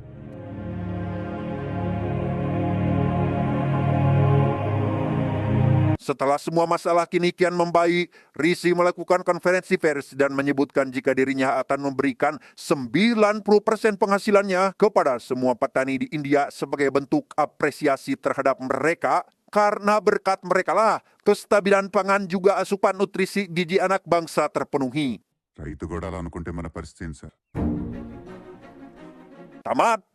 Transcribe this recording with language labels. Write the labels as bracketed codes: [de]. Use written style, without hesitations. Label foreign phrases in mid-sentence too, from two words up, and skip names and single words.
[id] Setelah semua masalah kini kian membaik, Risi melakukan konferensi pers dan menyebutkan jika dirinya akan memberikan 90% penghasilannya kepada semua petani di India sebagai bentuk apresiasi terhadap mereka, karena berkat mereka lah kestabilan pangan juga asupan nutrisi gizi anak bangsa terpenuhi. [te] రైతు కూడా అలా అనుకుంటే మన పరిస్థితి ఏంటి సార్? [id] Tamat.